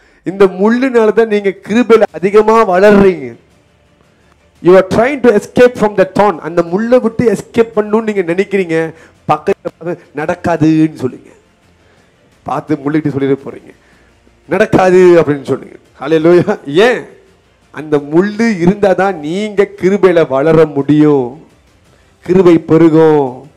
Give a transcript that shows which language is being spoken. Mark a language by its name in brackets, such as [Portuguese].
[Tamil] இந்த முள்ளுனால தான் நீங்க கிருபையில அதிகமா வளர்றீங்க. [English] You are trying to escape from the thorn. [Tamil] அந்த முள்ளை விட்டு எஸ்கேப் பண்ணணும்னு நீங்க நினைக்கிறீங்க. பக்கத்துல நடக்காதுன்னு சொல்லுங்க. பார்த்து முள்ளிட்டு சொல்லிட போறீங்க, நடக்காது அப்படின்னு சொல்லுங்க. ஹல்லேலூயா. ஏன்? அந்த முள்ளு இருந்தாதான் நீங்க கிருபையில வளர முடியும், கிருபை பெருகும்.